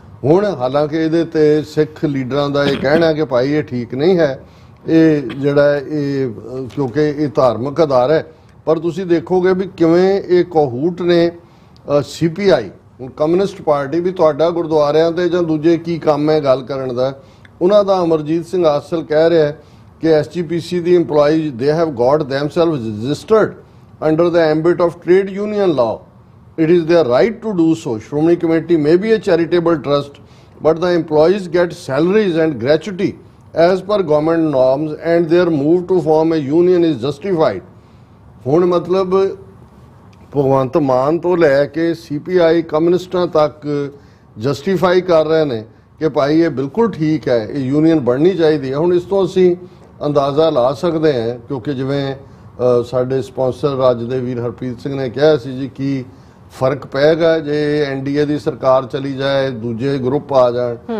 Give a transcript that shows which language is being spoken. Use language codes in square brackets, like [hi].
[pa] ਹੁਣ ਹਾਲਾਂਕਿ ਇਹਦੇ ਤੇ ਸਿੱਖ ਲੀਡਰਾਂ ਦਾ ਇਹ ਕਹਿਣਾ ਕਿ ਭਾਈ ਇਹ ਠੀਕ ਨਹੀਂ ਹੈ, ਇਹ ਜਿਹੜਾ ਇਹ ਕਿਉਂਕਿ ਇਹ ਧਾਰਮਿਕ ਆਧਾਰ ਹੈ, ਪਰ ਤੁਸੀਂ ਦੇਖੋਗੇ ਵੀ ਕਿਵੇਂ ਇਹ ਕੋਹੂਟ ਨੇ CPI ਕਮਿਊਨਿਸਟ ਪਾਰਟੀ ਵੀ ਤੁਹਾਡਾ ਗੁਰਦੁਆਰਿਆਂ ਤੇ ਜਾਂ ਦੂਜੇ ਕੀ ਕੰਮ ਹੈ ਗੱਲ ਕਰਨ ਦਾ, ਉਹਨਾਂ ਦਾ ਅਮਰਜੀਤ ਸਿੰਘ ਆਸਲ ਕਹਿ ਰਿਹਾ ਹੈ ਕਿ SGPC ਦੀ [en] EMPLOYEes they have got themselves registered under the ambit of trade union law. It is their right to do so. Shromani Committee may be a charitable trust, but the employees get salaries and gratuity as per government norms and their move to form a union is justified. [pa] ਹੁਣ ਮਤਲਬ ਭਗਵੰਤ ਮਾਨ ਤੋਂ ਲੈ ਕੇ CPI ਕਮਿਊਨਿਸਟਾਂ ਤੱਕ justify ਕਰ ਰਹੇ ਨੇ ਕਿ ਭਾਈ ਇਹ ਬਿਲਕੁਲ ਠੀਕ ਹੈ, ਇਹ ਯੂਨੀਅਨ ਬਣਨੀ ਚਾਹੀਦੀ ਹੈ। ਹੁਣ ਇਸ ਤੋਂ ਅਸੀਂ ਅੰਦਾਜ਼ਾ ਲਾ ਸਕਦੇ ਹਾਂ ਕਿਉਂਕਿ ਜਿਵੇਂ ਸਾਡੇ ਸਪਾਂਸਰ ਰਾਜ ਦੇ ਵੀਰ ਹਰਪ੍ਰੀਤ ਸਿੰਘ ਨੇ ਕਿਹਾ ਸੀ ਜੀ ਕੀ ਫਰਕ ਪਏਗਾ ਜੇ NDA ਦੀ ਸਰਕਾਰ ਚਲੀ ਜਾਏ, ਦੂਜੇ ਗਰੁੱਪ ਆ ਜਾਣ।